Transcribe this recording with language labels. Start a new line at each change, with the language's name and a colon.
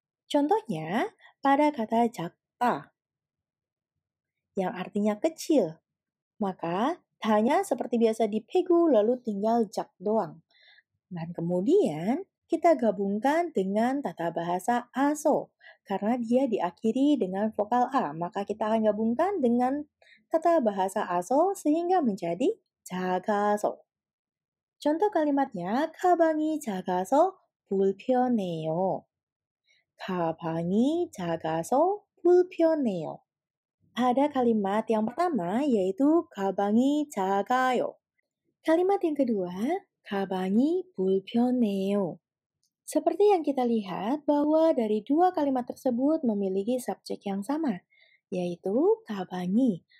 Indonesian: Contohnya, pada kata jakta yang artinya kecil, maka hanya seperti biasa dipegu lalu tinggal jak doang. Dan kemudian kita gabungkan dengan tata bahasa aso. Karena dia diakhiri dengan vokal A, maka kita akan gabungkan dengan tata bahasa aso sehingga menjadi 작아서. Contoh kalimatnya,
Korean: 가방이 작아서 불편해요. 가방이 작아서 불편해요.
Indonesian: Ada kalimat yang pertama yaitu
Korean: 가방이 작아요.
Indonesian: Kalimat yang kedua,
Korean: 가방이 불편해요.
Indonesian: Seperti yang kita lihat bahwa dari dua kalimat tersebut memiliki subjek yang sama, yaitu 가방이.